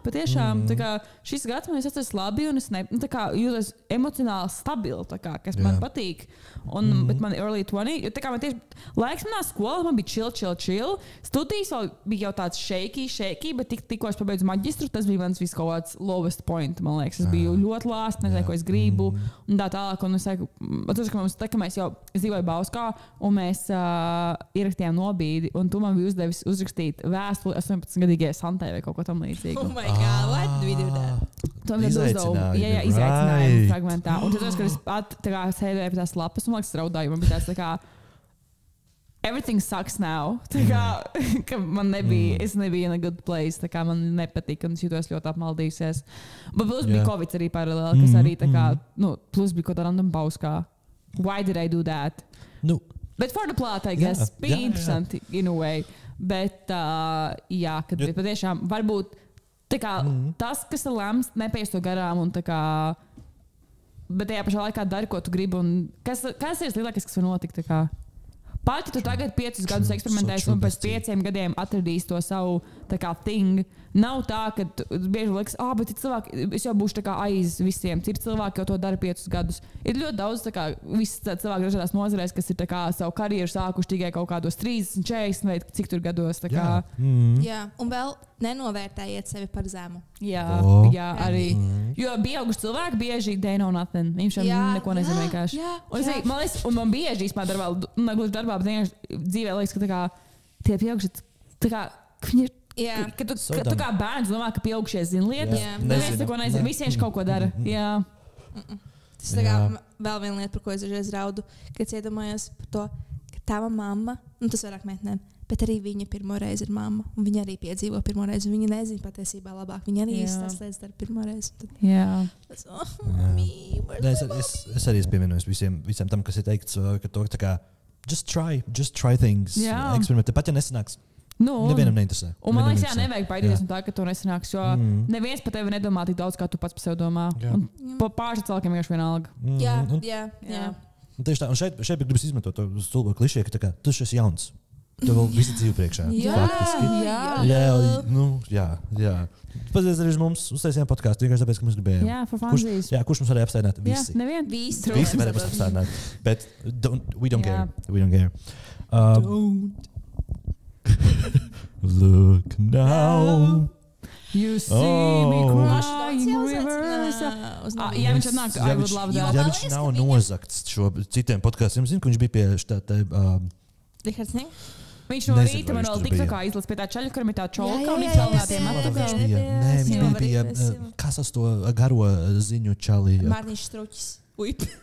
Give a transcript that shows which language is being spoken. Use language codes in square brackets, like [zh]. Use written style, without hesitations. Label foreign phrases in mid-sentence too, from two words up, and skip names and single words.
[lv] Patiešām šis gads man atceras labi un es jūtos emocionāli stabili, kas man patīk. Bet man early 20, jo man tieši laiks manā skolā man bija chill. Studijas vēl bija jau tāds shaky, bet tikko es pabeidzu maģistru, tas bija mans kaut kāds [en] lowest point, [lv] man liekas. Es biju ļoti lāsts, nezinu, ko es gribu, un tā tālāk. Un es saku, ka mēs jau dzīvoju Bauskā, un mēs ierakstījām nobīdi, un tu man bija uzdevis uzrakstīt vēstuli 18-gadīgajai Santai vai kaut ko tam līdzīgu. [en] Oh my God, what did we do that? [lv] To mēs uzdevu, izaicinājumu fragmentā. Un tad, kad es sēdēju pie tās lapas, un man liekas, raudāju, man bija tāds [en] everything sucks now. [lv] Ka man nebija, es nebija [en] in a good place, [lv] man nepatika un es jūtos ļoti apmaldījusies. Bet plus bija Covid arī paralēli, kas arī plus bija kaut kā random Bauskā. [en] Why did I do that? Bet for the plot, I guess, [lv] bija interesanti [en] in a way. [lv] Bet, kad bija patiešām, varbūt tas, kas ir lemts, nepaies to garām un bet tajā pašā laikā dari, ko tu gribi. Un kas ir lielākais, kas var notikt? Pat, ja tu tagad 5 gadus eksperimentēsi un pēc 5 gadiem atradīsi to savu thing, nav tā, ka bieži liekas, bet cilvēki, es jau būšu aiz visiem. Citi cilvēki jau to dara 5 gadus. Ir ļoti daudz visi cilvēki dažādās nozarēs, kas ir savu karjeru sākuši tikai kaut kādos 30, 40 vai cik tur gados. Jā, un vēl nenovērtējiet sevi par zemu. Jā, arī. Jo pieauguši cilvēki bieži [en] they know nothing. [lv] Viņš neko nezina vienkārši. Un man bieži īstenībā darbā, bet vienkārši dzīvē liekas, ka tie pieauguši, viņi ir. Kad tu kā bērns domā, ka pieaugušie zina lietas, neviens neko nezina. Visi vienkārši kaut ko dara. Tas vēl viena lieta, par ko es dažreiz raudu, kad iedomājos par to, ka tava mamma, tas vairāk meitnēm, bet arī viņa pirmo reizi ir mamma, un viņa arī piedzīvo pirmo reizi, un viņa nezina patiesībā labāk. Viņa arī tās lietas dara pirmo reizi. Es arī pievienojos visiem tam, kas ir teikts, ka to [en] just try things. [lv] Eksperimentē, pat ja nesanāks. Nevienam neinteresē. Un man liekas, nevajag baidīties no tā, ka to nesanāks, jo neviens par tevi nedomā tik daudz, kā tu pats par sevi domā. Un pārši cilvēkiem vienkārši vienalga. Jā. Tieši tā, un šeit gribas izmantot to stulbo klišē, ka tu esi jauns. Tev vēl visi dzīve priekšā. Jā. Pazies arī uz mums, uztaisījām podcastu, vienkārši tāpēc, ka mēs gribējām. [en] Jā, for funsies. [lv] Kurš mums varēja apstādināt? Visi. Jā, nevien. Visi varēja mums apstādināt. [en] Bet we don't care. Look now. You see me crying rivers. [lv] Jā, viņš atnāk, [en] I would love that. [lv] Ja viņš nav nozakts šo citiem podkastiem, zinu, ka viņš bija pie štāte... Rihards Nīg? Viņš no rīta man vēl tiktu kā izlas pie tā čaļa, kuram ir tā čolka un izgalnātie matugali. Nē, viņš bija, kas tas to garo ziņu čali? Mārtiņš Struķis. Uip.